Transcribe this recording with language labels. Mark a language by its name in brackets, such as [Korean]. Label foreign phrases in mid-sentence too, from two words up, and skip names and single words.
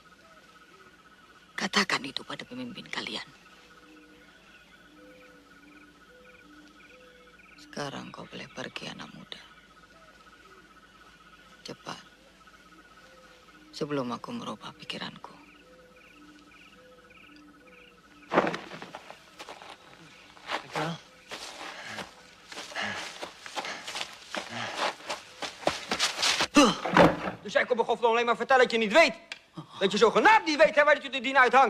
[Indonesian] Katakan itu pada pemimpin kalian. Sekarang kau boleh pergi, anak muda. Cepat. Sebelum aku merubah pikiranku. [Dutch] Dus jij komt me gewoon alleen maar vertellen dat je niet weet. Dat je zogenaamd niet weet, hè, waar je de dien uithangt.